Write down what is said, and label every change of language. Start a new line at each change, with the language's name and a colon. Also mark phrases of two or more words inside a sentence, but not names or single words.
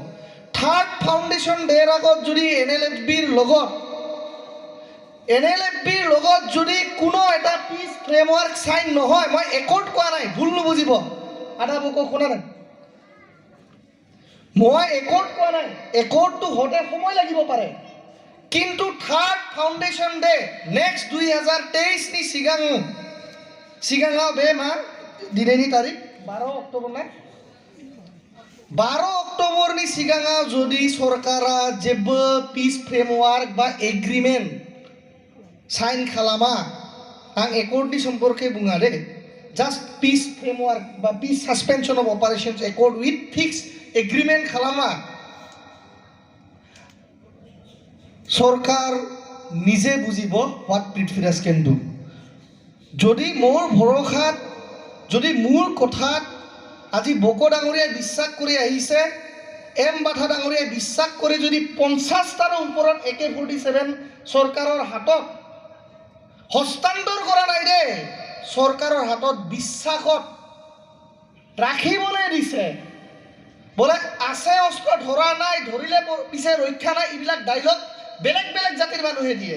Assamese: থাৰ্ড ফাউণ্ডেশ্যন ডেৰ আগত যদি NLFBৰ লগত যদি কোনো এটা
English: peace framework
Assamese: চাইন নহয়, মই একৰ্ড কোৱা নাই, ভুল নুবুজিব। আধা বকো শুনা নাই, মই একৰ্ড কোৱা নাই। একৰ্ডটো হওঁতে সময় লাগিব পাৰে, কিন্তু
English: third foundation day next
Bodo: 2023 नि सिगाङाव बे मा दिनैनि तारिख 12 अक्ट'बर ना? 12 अक्ट'बरनि सिगाङाव जुदि सरकारा जेबो
English: peace framework
Bodo: बा
English: agreement sign
Bodo: खालामा, आं एकर्डनि सम्पर्के बुङा दे,
English: just peace framework
Bodo: बा
English: peace suspension of operations accord with fix agreement
Bodo: खालामा,
Assamese: চৰকাৰ নিজে বুজিব
English: what Prithviraj can do.
Assamese: যদি মোৰ ভৰসাত, যদি মোৰ কথাত আজি বকো ডাঙৰীয়াই বিশ্বাস কৰি আহিছে, এম বাথা ডাঙৰীয়াই বিশ্বাস কৰি যদি 50টাৰো ওপৰত AK-47 চৰকাৰৰ হাতত হস্তান্তৰ কৰা নাই দে, চৰকাৰৰ হাতত বিশ্বাসত ৰাখিবলৈ দিছে, বোলে আছে অস্ত্ৰ ধৰা নাই, ধৰিলে পিছে ৰক্ষা নাই, এইবিলাক ডাইলগ বেলেগ বেলেগ জাতিৰ মানুহে দিয়ে।